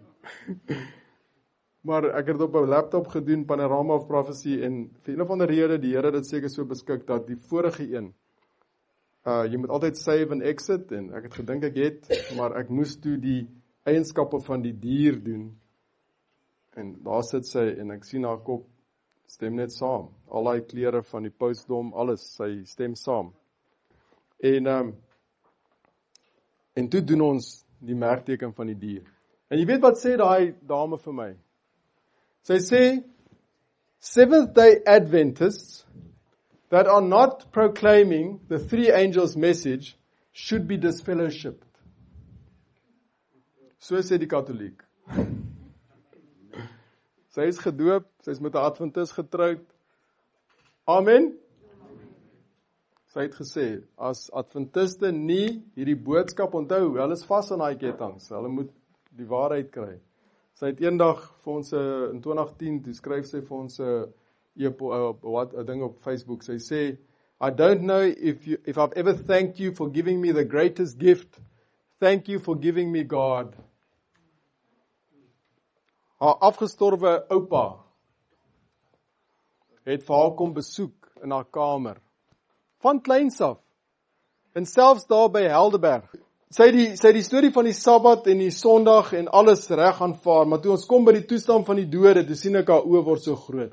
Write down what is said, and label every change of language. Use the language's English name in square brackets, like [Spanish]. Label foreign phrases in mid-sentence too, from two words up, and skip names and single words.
[Afrikaans] Maar ek het op 'n laptop gedoen, Panorama of Prophecy, en vir een of ander rede, die Here dit seker so beskik, dat die vorige een, jy moet altyd save en exit, en ek het gedink ek het, maar ek moes toe die eienskappe van die dier doen, en daar sit sy, en ek sien haar kop, stem net saam, al die klere van die postdom, alles, sy stem saam. En toe doen ons die merkteken van die dier. En jy weet wat sê daai dame vir my? Sy sê, [English] Seventh-day Adventists that are not proclaiming the three angels' message should be disfellowshipped. [Afrikaans] So sê die Katoliek. Sy is gedoop, sy is met 'n Adventis getroud. Amen. Sy het gesê, as Adventiste nie hierdie boodskap onthou, hulle is vas aan daai kettinge, hulle moet die waarheid kry. Sy het eendag vir ons in 2010, toe skryf sy vir ons 'n ding op Facebook, sy sê, [English] I don't know if I've ever thanked you for giving me the greatest gift, thank you for giving me God. [Afrikaans] Haar afgestorwe oupa het vir haar kom besoek in haar kamer, van kleins af, en selfs daar by Helderberg. Sy het die storie van die Sabbat en die Sondag en alles reg aanvaar, maar toe ons kom by die toestand van die dode, toe sien ek haar oë word so groot.